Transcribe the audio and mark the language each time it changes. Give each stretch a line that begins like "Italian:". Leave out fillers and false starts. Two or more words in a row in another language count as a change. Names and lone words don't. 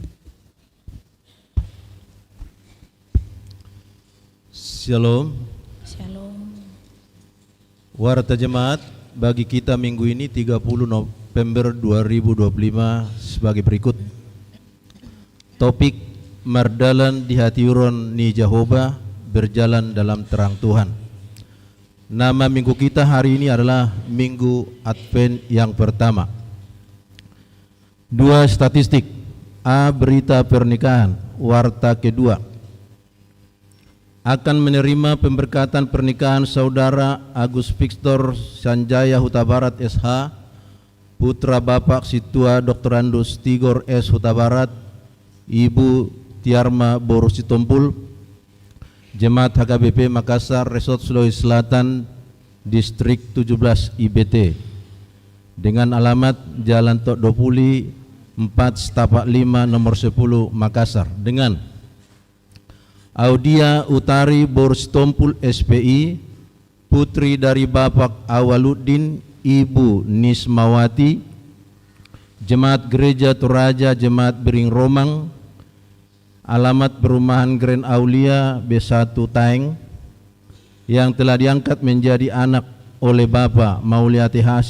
Indonesian: Shalom. Shalom. Warta jemaat, bagi kita minggu ini 30 November 2025 sebagai berikut.
Batak Toba: Topik mardalan di hati uron ni Jehovah,
Indonesian: berjalan dalam terang Tuhan. Nama minggu kita hari ini adalah Minggu Advent yang pertama. 2 statistik. A. Berita pernikahan. Warta kedua. Akan menerima pemberkatan pernikahan Saudara Agus Victor Sanjaya Huta Barat SH, putra Bapak Situa Dr. Andus Tigor S. Huta Barat, Ibu Tiarma Boru Sitompul, Jemaat HKBP Makassar, Resort Sulawesi Selatan, Distrik 17 IBT, dengan alamat Jalan Tok Dopuli 4 Setapak 5 nomor 10 Makassar, dengan Audia Utari Boru Sitompul SPI, putri dari Bapak Awaluddin Ibu Nismawati, Jemaat Gereja Toraja Jemaat Bering Romang, alamat perumahan Grand Aulia B1 Taeng, yang telah diangkat menjadi anak oleh Bapak Mauliati H.